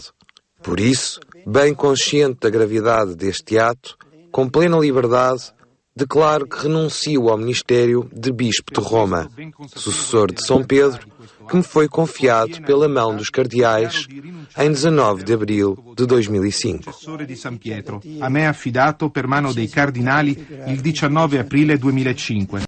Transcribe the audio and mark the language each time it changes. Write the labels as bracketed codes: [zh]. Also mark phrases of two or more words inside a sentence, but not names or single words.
[pt] Por isso, bem consciente da gravidade deste ato, com plena liberdade, declaro que renuncio ao ministério de Bispo de Roma, sucessor de São Pedro, que me foi confiado pela mão dos cardeais em 19 de abril de 2005. [it] Di San Pietro, a me affidato per mano dei cardinali il 19 aprile 2005.